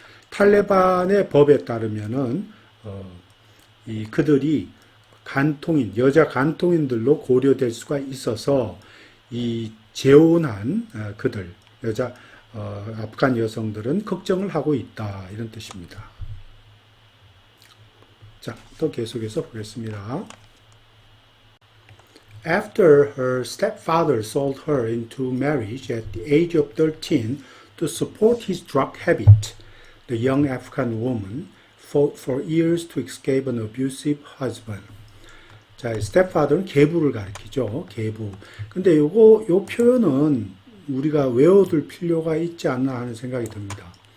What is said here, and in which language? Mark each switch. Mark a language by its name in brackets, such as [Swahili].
[Korean] 탈레반의 법에 따르면은 그들이 간통인, 여자 간통인들로 고려될 수가 있어서 이 재혼한 그들, 여자 아프간 여성들은 걱정을 하고 있다 이런 뜻입니다. 자, 또 계속해서 보겠습니다. [English] After her stepfather sold her into marriage at the age of 13 to support his drug habit, the young African woman fought for years to escape an abusive husband. [Korean] 자, stepfather는 계부를 가리키죠. 계부. 근데 요 표현은 우리가 외워둘 필요가 있지 않나 하는 생각이 듭니다.